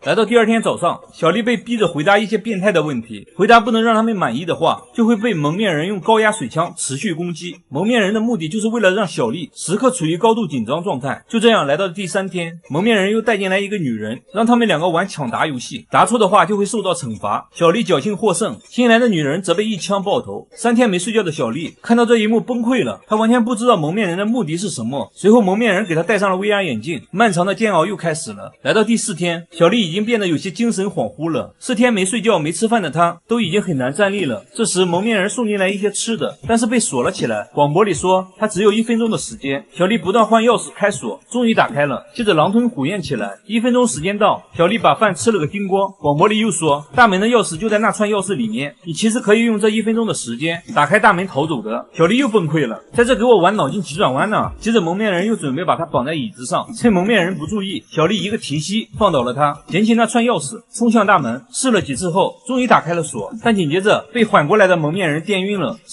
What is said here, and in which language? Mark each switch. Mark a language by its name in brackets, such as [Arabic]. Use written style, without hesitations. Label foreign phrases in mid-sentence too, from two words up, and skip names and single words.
[Chinese] 來到第二天早上，小麗被逼着回答一些變態的問題，回答不能讓他們滿意的話，就會被蒙面人用高壓水槍持續攻擊。蒙面人的目的就是為了讓小麗時刻處於高度緊張狀態。就這樣，來到第3天，蒙面人又帶進來一個女人，讓他們2個玩搶答遊戲，答錯的話就會受到懲罰。小麗僥倖獲勝，新來的女人則被一槍爆頭。3天沒睡覺的小麗看到這一幕崩潰了，她完全不知道蒙面人的目的是什麼。隨後蒙面人給她戴上了 VR 眼鏡，漫長的煎熬又開始了。來到第4天，小麗已經變得有些精神恍惚了。4天沒睡覺沒吃飯的她都已經很難站立了。這時蒙面人送進來一些吃的，但是被鎖了起來。廣播裡說他只有1分鐘的時間。小麗不斷換鑰匙開鎖，終於打開了，接着狼吞虎咽起來。1分鐘時間到，小麗把飯吃了個精光。廣播裡又說大門的鑰匙就在那串鑰匙裡面，你其實可以用這1分鐘的時間打開大门逃走的。小麗又崩溃了，在這給我玩腦筋急轉彎呢。接着蒙面人又準備把她綁在椅子上，趁蒙面人不注意，小麗一個提膝放倒了他，撿起那串鑰匙衝向大門，試了幾次後終於打開了鎖，但緊接着被緩過來的蒙面人電暈了。